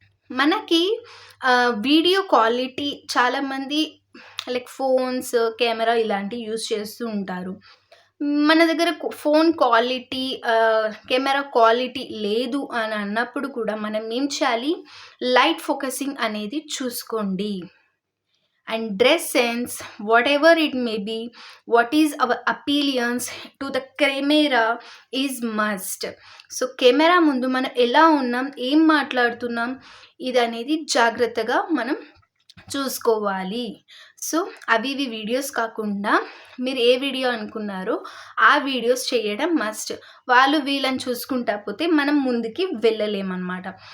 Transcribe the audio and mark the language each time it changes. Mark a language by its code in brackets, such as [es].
[te] మనకి video quality చాలామంది like phones, camera ఇలాంటివి యూజ్ చేస్తూ ఉంటారు. మన దగ్గర ఫోన్ క్వాలిటీ, కెమెరా క్వాలిటీ లేదు అని అన్నప్పుడు కూడా మనం ఏం చేయాలి, లైట్ ఫోకసింగ్ అనేది చూసుకోండి. [en] and dress sense, whatever it may be, what is our appearance to the camera is must. [te] So camera ముందు మనం ఎలా ఉన్నాం, ఏం మాట్లాడుతున్నాం, ఇది అనేది జాగ్రత్తగా మనం చూసుకోవాలి. సో అవి ఇవి వీడియోస్ కాకుండా మీరు ఏ వీడియో అనుకున్నారో ఆ వీడియోస్ చేయడం మస్ట్. వాళ్ళు వీళ్ళని చూసుకుంటా పోతే మనం ముందుకి వెళ్ళలేమన్నమాట.